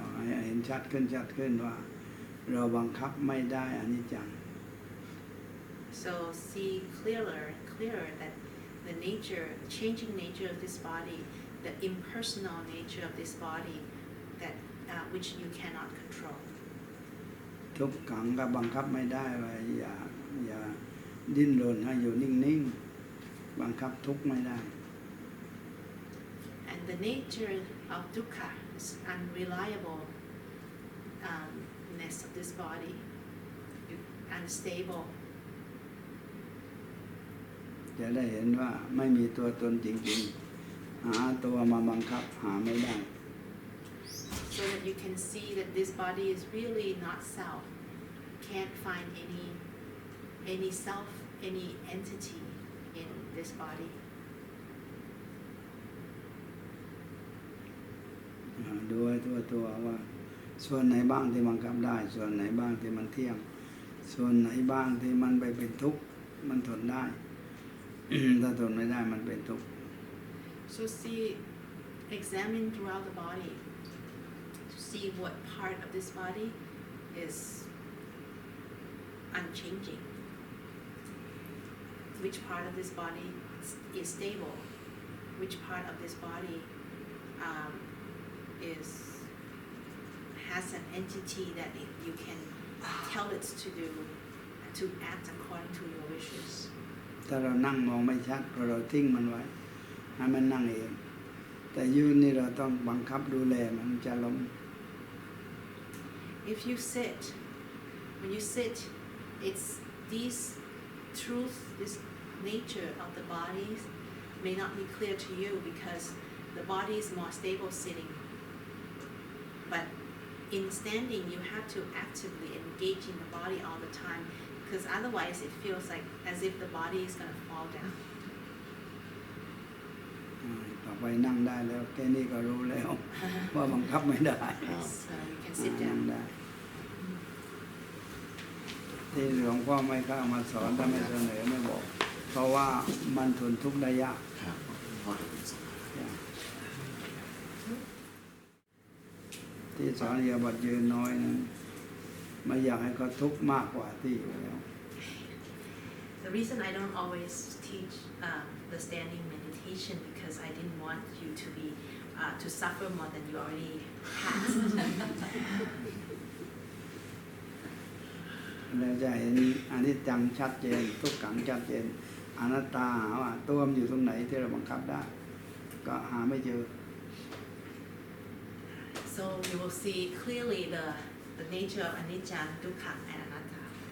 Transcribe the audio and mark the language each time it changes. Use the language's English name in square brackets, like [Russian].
[Thai] ให้เห็นชัดขึ้นว่าเราบังคับไม่ได้อนิจจัง [English] So see clearer that the changing nature of this body, the impersonal nature of this body, that which you cannot control. [Thai] ทุกขังก็บังคับไม่ได้ว่าอย่าดิ้นรนให้อยู่นิ่งๆบังคับทุกข์ไม่ได้ [English] And the nature of dukkha is unreliable ness of this body, unstable. [Thai] จะได้เห็นว่าไม่มีตัวตนจริงๆหาตัวมาบังคับหาไม่ได้ [English] So that you can see that this body is really not self. Can't find any self, any entity in this body. [Thai] ดูให้ตัวว่าส่วนไหนบ้างที่บังคับได้ส่วนไหนบ้างที่มันเที่ยงส่วนไหนบ้างที่มันไปเป็นทุกข์มันทนได้ ถ้าทนไม่ได้มันเป็นทุกข์ [English] So examine throughout the body to see what part of this body is unchanging, which part of this body is stable, which part of this body has an entity that you can tell it to act according to your wishes. [Thai] ถ้าเรานั่งมองไม่ชัดเพราะเราทิ้งมันไว้ให้มันนั่งเองแต่ยืนนี่เราต้องบังคับดูแลมันจะล้ม [English] If you sit, when you sit, it's these truth, this nature of the body may not be clear to you because the body is more stable sitting. But in standing, you have to actively engage in the body all the time, because otherwise it feels like as if the body is going to fall down. [Thai] ต่อไปนั่งได้แล้วแค่นี้ก็รู้แล้ว ว่าบังคับไม่ได้ [English] So you can sit [Thai] นั่ง [English] down. [Thai] ได้ที่หลวงพ่อไม่เข้ามาสอนถ้าไม่เสนอไม่บอกเพราะว่ามันทนทุกข์ได้ยาก ครับ พ่อจะเป็นสอง ที่สอนอิริยาบถยืนน้อยนะไม่อยากให้เขาทุกข์มากกว่าที่อยู่แล้ว [English] The reason I don't always teach the standing meditation because I didn't want you to be to suffer more than you already had. [Thai] เราจะเห็นอนิจจังชัดเจนทุกขังชัดเจนอนัตตาหาว่าตัวมันอยู่ตรงไหนที่เราบังคับได้ก็หาไม่เจอ [English] So you will see clearly the nature of anicca, dukkha, and anatta.